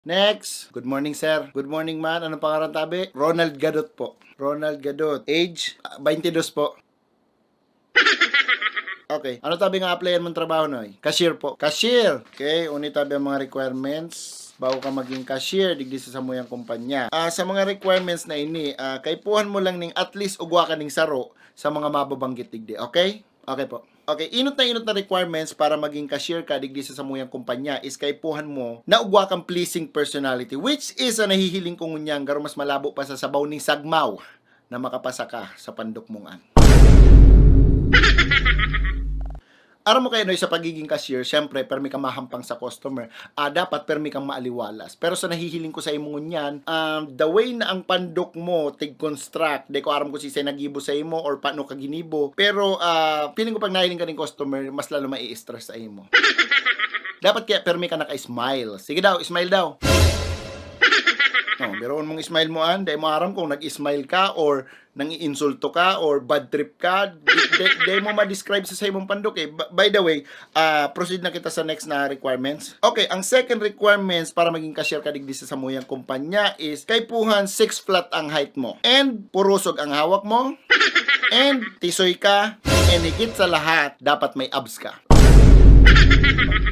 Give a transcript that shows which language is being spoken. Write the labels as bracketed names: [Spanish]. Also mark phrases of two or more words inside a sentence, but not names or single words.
[English] Next. Good morning, sir. Good morning, [Bikol] man. Anong pangalan tabi? Ronald Gadot po. Ronald Gadot. Age? 22 po. Okay. Ano tabi nga applyan mong trabaho, Noy? Cashier po. Cashier. Okay. Unit tabi ang mga requirements bago ka maging cashier digdi sa samuyang kumpanya. Sa mga requirements na ini, kaipuhan mo lang ning at least ugwa ka ning saro sa mga mababanggit digdi. Okay? Okay po. Okay, inot na requirements para maging cashier ka digdi sa samuyang kumpanya is kaipuhan mo na ugwa kang [English] pleasing personality, which is [Bikol] nahihiling kong unyang garo mas malabo pa sa sabaw ning sagmaw na makapasa ka sa pandukmungan. Aram mo kayo, Noy, sa pagiging cashier, syempre, permi kang mahampang sa customer. Dapat permi kang maaliwalas. Pero sa nahihiling ko sa imo niyan, [English] the way [Bikol] na ang pandok mo, tig-construct, di ko aram ko si nagibo sa imo or paano ka ginibo. Pero, feeling ko pag nahiling ka ng customer, mas lalo mai-stress sa imo. Dapat kaya permi ka naka-smile. Sige daw, smile daw. No, biroon mong smile mo dahil mo aram kung nag-smile ka or nang-iinsulto ka or [English] bad trip [Bikol] ka, di mo ma-describe sa imong pandok eh. [English] By the way, [Bikol] proceed na kita sa next na requirements. Okay, ang second requirements para maging cashier ka digdi sa samuyang kumpanya is kaipuhan 6 flat ang height mo and purusog ang hawak mo and tisoy ka and higit sa lahat, dapat may abs ka.